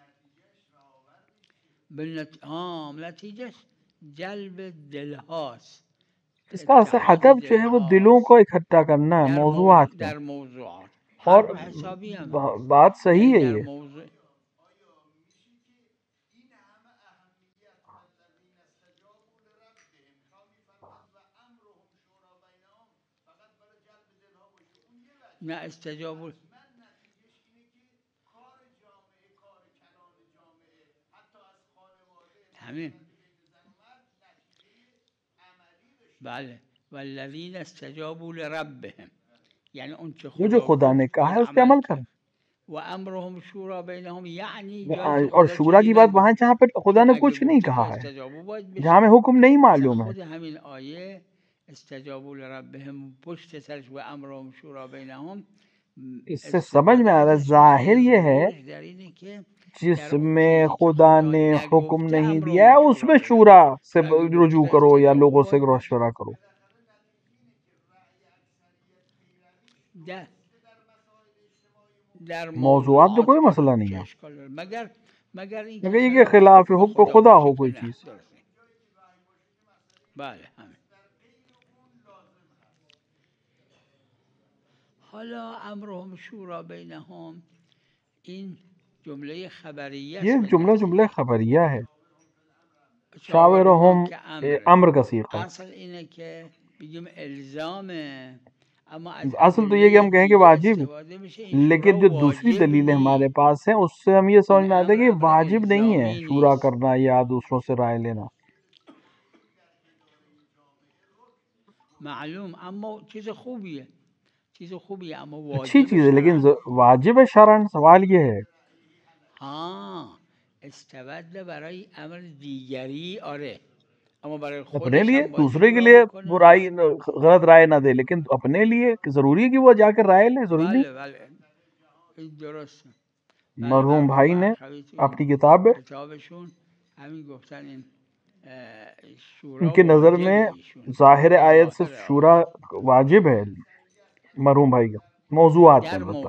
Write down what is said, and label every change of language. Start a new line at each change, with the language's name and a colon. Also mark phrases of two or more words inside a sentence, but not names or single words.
Urdu: اس کا اصل ہدف جو ہے وہ دلوں کو اکٹھا کرنا ہے موضوعات میں، اور بات صحیح ہے یہ۔
Persian: نہ استجاب همین بله
Arabic: والذین استجابوا لربهم،
Persian: یعنی اون چه
Urdu: وہ جو خدا نے کہا ہے اس پہ عمل کریں،
Arabic: وامرهم شورا بینهم، یعنی
Urdu: اور شورا کی بات وہاں جہاں پہ خدا نے کچھ نہیں کہا ہے، جہاں میں حکم نہیں معلوم ہے۔
Persian: خود همین آیه
Arabic: استجابوا لربهم
Persian: پشت سرش
Arabic: وامرهم شورا بینهم،
Urdu: اس سے سمجھ میں آ رہا ہے ظاہر یہ ہے جس میں خدا نے حکم نہیں دیا ہے اس میں شورا سے رجوع کرو یا لوگوں سے مشورہ کرو۔ موضوعات تو کوئی مسئلہ نہیں ہے، مگر یہ کہ خلاف حکم خدا ہو کوئی چیز۔
Persian: حالا
Arabic: امرهم شورا بینهم،
Persian: این جمله خبریه،
Urdu: یہ جملہ خبریہ ہے، شاورہم امر کا صیغہ ہے۔
Persian: اصل اینه که بگیم الزامه،
Urdu: اصل تو یہ کہ ہم کہیں کہ واجب، لیکن جو دوسری دلیلیں ہمارے پاس ہیں اس سے ہم یہ سمجھ میں آتا ہے کہ واجب نہیں ہے شورا کرنا یا دوسروں سے رائے لینا۔
Persian: معلوم، اما چیز خوبیه، چیز خوبیه، اما واجب
Urdu: اچھی چیز ہے، لیکن واجب ہے شرعاً؟ سوال یہ ہے۔
Persian: ہاں استبدل برای امر دیگری، آره، اما برای
Urdu: اپنے
Persian: خودش
Urdu: لیے،
Persian: هم باید
Urdu: دوسرے کے شورا لیے
Persian: بکنه.
Urdu: برائی غلط رائے نہ دے، لیکن اپنے لیے ضروری ہے کہ وہ جا کر رائے لیں، ضروری نہیں۔
Persian: بله بله این درسته.
Urdu: مرحوم بھائی نے اپنی کتاب میں
Persian: کتابشون همین گفتن این
Urdu: ان شورا کے نظر میں
Persian: واجبه،
Urdu: ظاہر آیت سے شورا واجب ہے، مرحوم بھائی کا موضوعات میں
Persian: در
Urdu: البتہ۔